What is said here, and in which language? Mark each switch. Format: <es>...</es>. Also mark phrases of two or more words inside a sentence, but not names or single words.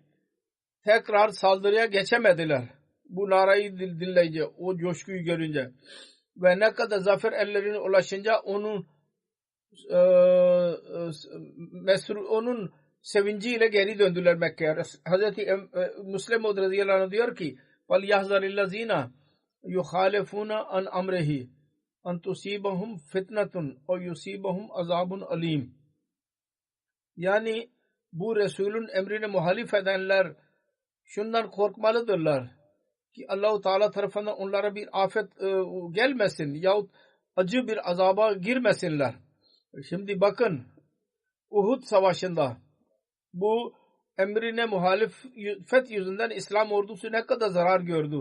<tr>Tekrar saldırıya geçemediler. Bu narayı dinleyince, o coşkuyu görünce ve ne kadar zafer ellerine ulaşınca onun sevinciyle geri döndüler Mekke'ye. Hazreti Müslim radıyallahu anh diyor ki</tr> <ar>وَلْيَحْذَرِ الَّذ۪ينَ يُخَالِفُونَ عَنْ أَمْرِهِ اَنْ تُصِيبَهُمْ فِتْنَةٌ اَوْ يُصِيبَهُمْ عَذَابٌ أَلِيمٌ.</ar> <tr>Yani bu Resulün emrine muhalif edenler şundan korkmalıdırlar ki Allah-u Teala tarafından onlara bir afet gelmesin yahut acı bir azaba girmesinler. Şimdi bakın Uhud savaşında bu emrine muhalefet yüzünden İslam ordusu ne kadar zarar gördü.</tr>